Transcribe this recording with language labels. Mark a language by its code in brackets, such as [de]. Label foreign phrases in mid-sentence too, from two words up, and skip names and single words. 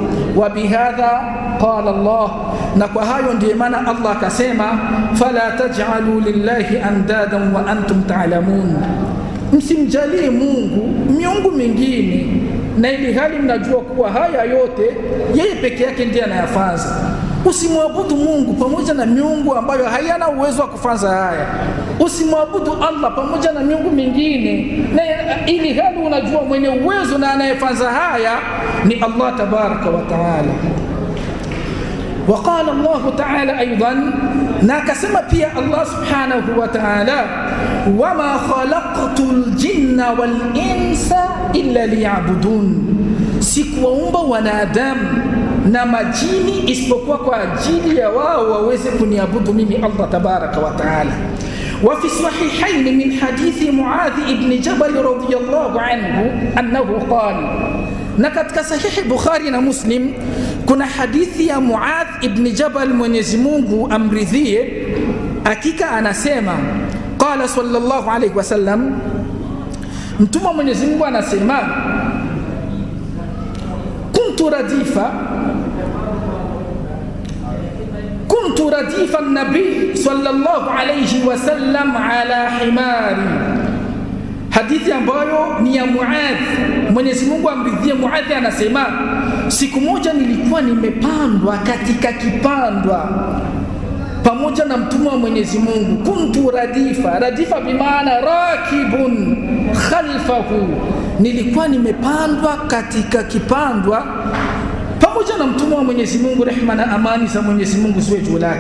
[ar] وبهذا قال الله, [sw] na kwa hayo ndiyo maana Allah akasema [ar] فلا تجعلوا لله أندادا وأنتم تعلمون, [sw] msimjalie Mungu miungu mingine na ili hali mnajua kuwa haya yote yeye peke yake ndiye anayafanya. Usimwabudu Mungu pamoja na miungu ambayo hayana uwezo wa kufanya haya. Usimwabudu Allah pamoja na miungu mingine na ili hali unajua mwenye uwezo na anayefanya haya ni Allah [ar] تبارك وتعالى. وقال الله تعالى أيضا ناكسم بيا الله سبحانه وتعالى وما خلقت الجن والإنس إلا ليعبدون, [sw] sikuwaumba wanadamu na majini isipokuwa kwa ajili ya wao waweze kuniabudu mimi Allah [ar] تبارك وتعالى. وفي الصحيحين من حديث معاذ بن جبل رضي الله عنه أنه قال, [sw] na katika sahihi Bukhari na Muslim kuna hadithi ya Muadh ibn Jabal, Mwenyezi Mungu amridhie, hakika anasema [ar] قال صلى الله عليه وسلم, [sw] mtume wa Mwenyezi Mungu anasema [ar] كنت رديف النبي صلى الله عليه وسلم على حمار, [sw] hadithi ambayo ni ya Muadh, Mwenyezi Mungu amridhie. Muadh anasema siku moja nilikuwa nimepandwa katika kipandwa pamoja na mtume wa Mwenyezi Mungu. [ar] كنت رديف [sw] bimaana [ar] راكب خلفه, [sw] nilikuwa nimepandwa katika kipandwa pamoja na mtume wa Mwenyezi Mungu, rehema na amani za Mwenyezi Mungu ziwe juu lake.